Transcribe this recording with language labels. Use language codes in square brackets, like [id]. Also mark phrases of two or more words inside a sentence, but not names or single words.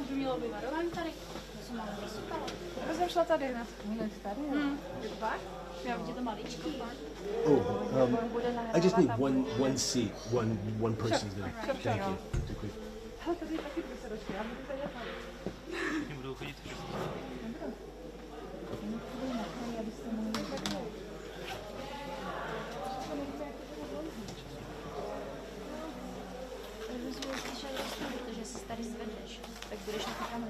[cs] bylo vyvarování tady? To jsem malou rozsypala. Já jsem šla tady na tady. Fakt? Já vidím to maličký. [en] Oh, I just need one seat, one person's there. Thank you. [cs] Děkuji. Ale tady taky dvě sedačky, já budu tady tady. Všichni budou chodit všichni. Protože se tady zvedneš, tak budeš na té kameře.